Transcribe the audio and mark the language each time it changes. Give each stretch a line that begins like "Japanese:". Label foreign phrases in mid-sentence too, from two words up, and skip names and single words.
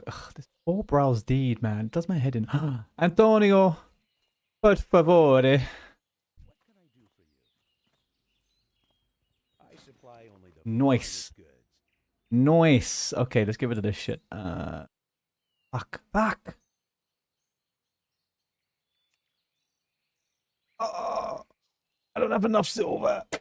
English: Ugh, this full brow's deed, man. It does my head in.
Italian: Antonio, per favore.
English: What can I do for you? I supply only the Nice. finest goods. Nice. Okay, let's get rid of this shit. Fuck. Fuck. Oh, I don't have enough silver.